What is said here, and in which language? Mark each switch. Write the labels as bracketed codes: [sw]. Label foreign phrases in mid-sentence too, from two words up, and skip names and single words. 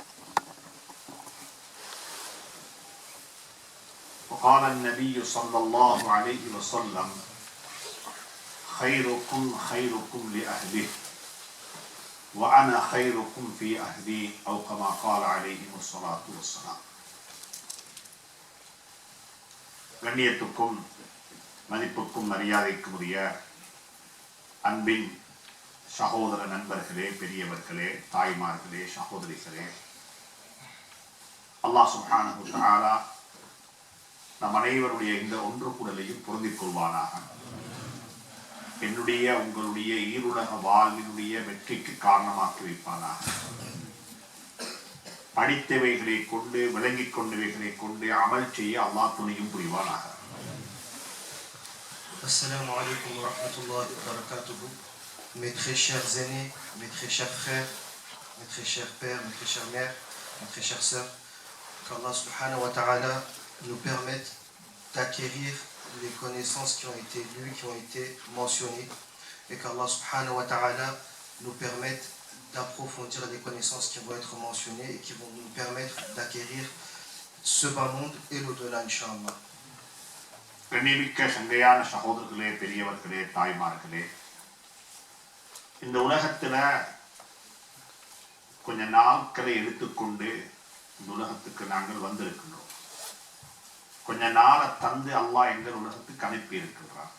[ar] وقال النبي صلى الله عليه وسلم خيركم خيركم لأهله وأنا خيركم في أهلي أو كما قال عليه الصلاة والسلام. [ta] கண்ணியத்துக்கும் மதிப்புக்கும் மரியாதைக்கும் உரிய அன்பின் சகோதர நண்பர்களே, பெரியவர்களே, தாய்மார்களே, சகோதரிகளே, அல்லாஹ் [ar] سبحانه وتعالى [ta] நம் அனைவருடைய இந்த ஒன்று கூடலையும் பொருந்திக் கொள்வானாக. என்னுடைய உங்களுடைய ஈருலக வாழ்வினுடைய வெற்றிக்கு காரணமாக்கி வைப்பானாக. படித்தவைகளை கொண்டு விளங்கிக் கொண்டவைகளை கொண்டு அமல் செய்ய அல்லாஹ் துணையும் புரிவானாக. [ar] السلام عليكم ورحمة الله وبركاته. [fr] Mes très chers aînés, mes très chers frères, mes très chers pères, mes très chères mères, mes très chères sœurs, qu'Allah [ar] سبحانه وتعالى [fr] nous permette d'acquérir les connaissances qui ont été lues, qui ont été mentionnées, et qu'Allah [ar] سبحانه وتعالى [fr] nous permette d'approfondir les connaissances qui vont être mentionnées et qui vont nous permettre d'acquérir ce bas monde et l'au-delà, Inch'Allah. [ta] கண்ணியமிக்க சங்கையான சகோதரர்களே, பெரியவர்களே, தாய்மார்களே, இந்த உலகத்துல கொஞ்ச நாட்களை எடுத்துக்கொண்டு இந்த உலகத்துக்கு நாங்கள் வந்திருக்கின்றோம். கொஞ்ச நாளை தந்து அல்லாஹ் எங்கள் உலகத்துக்கு அனுப்பி இருக்கின்றார்.